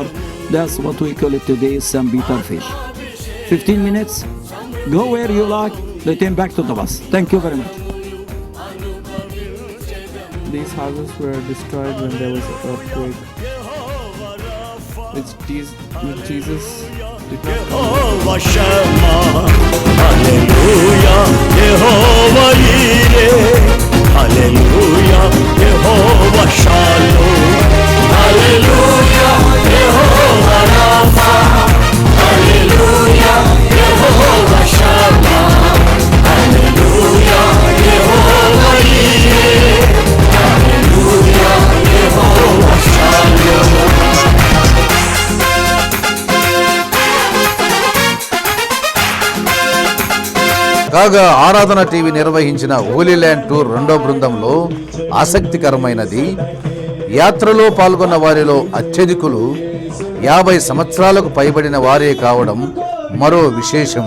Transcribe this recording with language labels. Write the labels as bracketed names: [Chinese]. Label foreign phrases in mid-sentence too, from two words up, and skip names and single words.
[English] That's what we call it today, St. Peter fish. 15 minutes. Go where you like. Return back to the bus. Thank you very much. These houses were destroyed when there was an earthquake. With Jesus Yehovah Shammah, Hallelujah, Yehovah Yireh, Hallelujah, Yehovah Shalom, Hallelujah, Yehovah Rapha, Hallelujah, Yehovah Shammah, Hallelujah, Yehovah Yireh, Hallelujah, Yehovah Shalom. [Telugu] కాగా ఆరాధన టీవీ నిర్వహించిన [English] Holy Land Tour [Telugu] 2వ బృందంలో ఆసక్తికరమైనది, యాత్రలో పాల్గొన్న వారిలో అత్యధికులు 50 సంవత్సరాలకు పైబడిన వారే కావడం మరో విశేషం.